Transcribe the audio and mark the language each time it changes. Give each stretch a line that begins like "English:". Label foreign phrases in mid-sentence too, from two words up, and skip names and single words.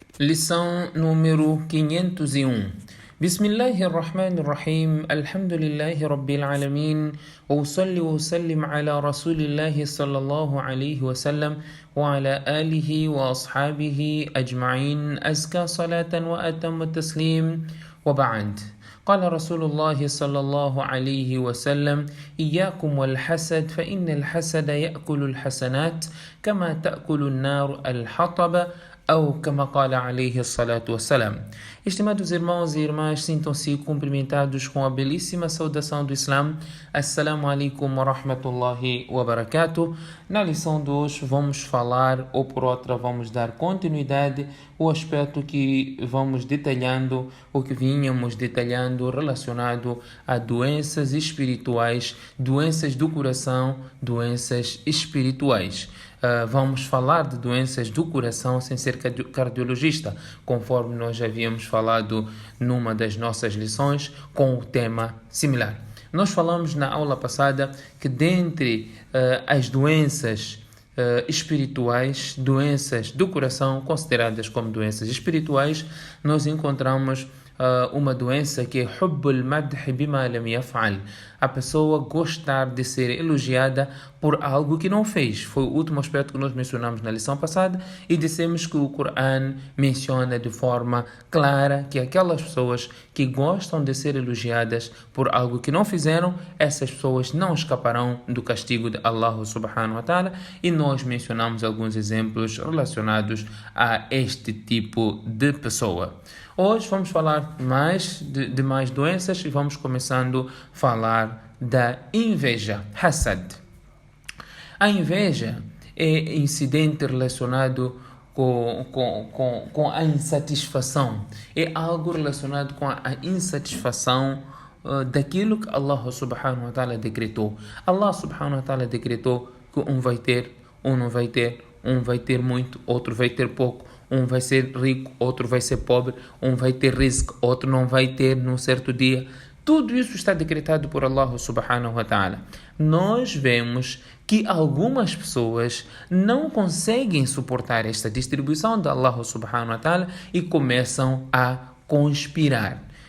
Portuguese: Lição número 501.
Arabic: بسم الله الرحمن الرحيم. الحمد لله رب العالمين. وأصلي وأسلم على رسول الله صلى الله عليه وسلم وعلى آله وأصحابه أجمعين. أزكى صلاة وأتم تسليم. وبعد. قال رسول الله صلى الله عليه وسلم إياكم والحسد فإن الحسد يأكل الحسنات كما تأكل النار الحطب
Portuguese: ou como
Arabic: قال عليه الصلاة والسلام.
Portuguese: Estimados irmãos e irmãs, sintam-se cumprimentados com a belíssima saudação do Islã.
Arabic: السلام عليكم ورحمة الله وبركاته.
Portuguese: Na lição de hoje vamos falar, ou por outra vamos dar continuidade, o aspecto que vamos detalhando, ou que vínhamos detalhando relacionado a doenças espirituais, doenças do coração, doenças espirituais. Vamos falar de doenças do coração sem ser cardiologista, conforme nós já havíamos falado numa das nossas lições com o tema similar. Nós falamos na aula passada que dentre as doenças espirituais, doenças do coração consideradas como doenças espirituais, nós encontramos uma doença que é
Arabic: حب المدح بما لم يفعل.
Portuguese: A pessoa gostar de ser elogiada por algo que não fez. Foi o último aspecto que nós mencionamos na lição passada e dissemos que o Corão menciona de forma clara que aquelas pessoas que gostam de ser elogiadas por algo que não fizeram, essas pessoas não escaparão do castigo de
Arabic: الله سبحانه وتعالى,
Portuguese: e nós mencionamos alguns exemplos relacionados a este tipo de pessoa. Hoje vamos falar de mais doenças e vamos começando a falar da inveja, hasad. A inveja é incidente relacionado com a insatisfação. É algo relacionado com a insatisfação daquilo que
Arabic: الله سبحانه وتعالى
Portuguese: decretou.
Arabic: الله سبحانه وتعالى
Portuguese: decretou que um vai ter, um não vai ter, um vai ter muito, outro vai ter pouco. Um vai ser rico, outro vai ser pobre, um vai ter risco, outro não vai ter num certo dia. Tudo isso está decretado por
Arabic: الله سبحانه وتعالى.
Portuguese: Nós vemos que algumas pessoas não conseguem suportar esta distribuição de
Arabic: الله سبحانه وتعالى
Portuguese: e começam a conspirar.